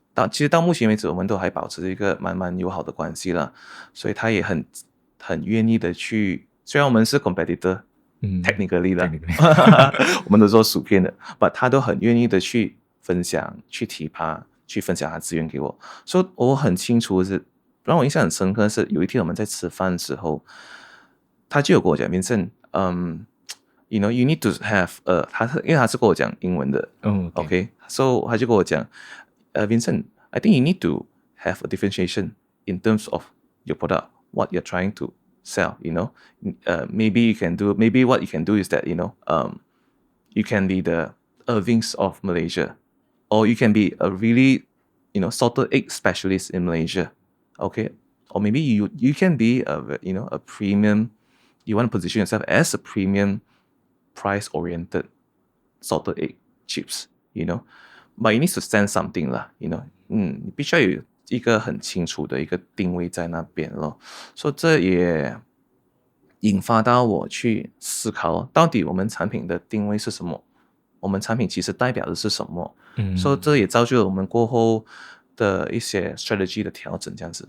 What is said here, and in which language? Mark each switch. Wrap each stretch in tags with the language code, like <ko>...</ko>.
<zh>其实到目前为止我们都还保持一个蛮友好的关系了，所以他也很愿意的去，虽然我们是</zh> <en>competitor technically</en> <zh>的我们都做薯片的</zh> <en>but</en> <zh>他都很愿意的去分享，去提拔，去分享他资源给我。所以我很清楚是让我印象很深刻的是有一天我们在吃饭的时候，他就有跟我讲</zh> <en>Vincent you know you need to have</en> <zh>因为他是跟我讲英文的，</zh> <en>OK， so</en> <zh>他就跟我讲</zh> <en>Vincent I think you need to have a differentiation in terms of your product, what you're trying to sell, you know. Maybe what you can do is that, you know, you can be the Irvings of Malaysia, or you can be a really, you know, salted egg specialist in Malaysia, okay? Or maybe you can be a premium, you want to position yourself as a premium price-oriented salted egg chips, you know. But you need to stand something 啦 you know.</en> <zh>你必须要有一个很清楚的一个定位在那边咯。所以这也引发到我去思考到底我们产品的定位是什么，我们产品其实代表的是什么。所以这也造就了我们过后的一些 strategy 的调整，这样子。</zh>